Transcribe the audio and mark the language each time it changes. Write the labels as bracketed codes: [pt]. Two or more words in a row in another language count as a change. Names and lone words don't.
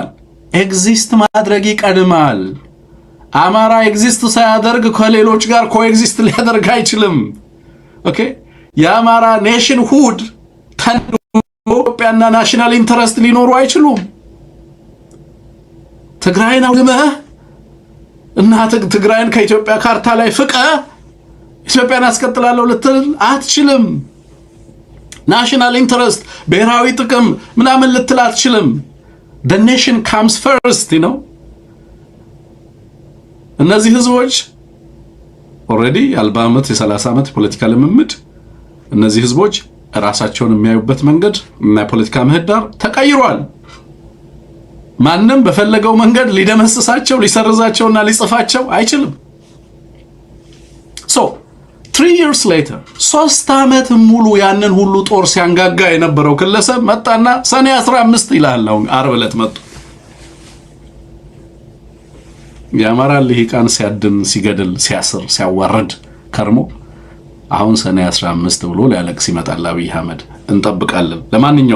[am] ኤግዚስት ማድረግ ይቀድማል። አማራ ኤግዚስት ሳያደርግ ከሌሎች ጋር ኮኤግዚስት ሊያደርግ አይችልም። ኦኬ የአማራ ኔሽን ሁድ ኢትዮጵያና [en] national interest [am] ሊኖሩ አይችሉም። ትግራይን አውድመህ እና ትግራይን ከኢትዮጵያ ካርታ ላይ ፍቀ ኢትዮጵያን አስቀጥላለሁ ልትል አትችልም። [en] national interest [am] ብሔራዊ ጥቅም ምናምን ልትል አትችልም። [en] the nation comes first, you know። [am] እነዚህ ህዝቦች ኦሬዲ የ40 ዓመት የ30 ዓመት ፖለቲካ ልምምድ እነዚህ ህዝቦች ራሳቸውን የሚያዩበት መንገድ እና ፖለቲካ ምህዳር ተቀይሯል። ማንም በፈለገው መንገድ ሊደመስሳቸው ሊሰርዛቸውና ሊጽፋቸው አይችልም። [en] so 3 years later [am] 3 ዓመት ሙሉ ያንን ሁሉ ጦር ሲያንጋጋ የነበረው ግለሰብ መጣና ሰኔ 15 ይላል። አርብ ዕለት መጡ። የአማራ ልሂቃን ሲያድን ሲገድል ሲያስር ሲያዋርድ ከርሞ አሁን ሰኔ 15 ብሎ ሊያለቅስ ይመጣል አብይ አህመድ። እንጠብቃለን። ለማንኛውም